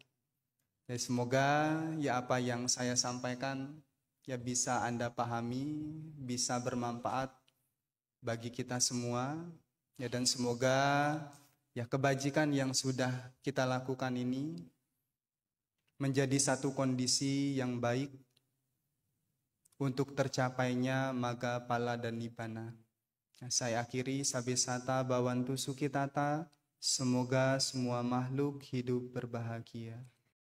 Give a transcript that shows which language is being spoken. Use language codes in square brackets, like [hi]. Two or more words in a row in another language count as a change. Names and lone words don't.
[id] Jadi semoga ya apa yang saya sampaikan ya bisa Anda pahami, bisa bermanfaat bagi kita semua ya, dan semoga ya kebajikan yang sudah kita lakukan ini menjadi satu kondisi yang baik untuk tercapainya [pi] maga pala [id] dan nibbana. Saya akhiri [pi] sabesata bhavantu sukhitata. [id] Semoga semua makhluk hidup berbahagia.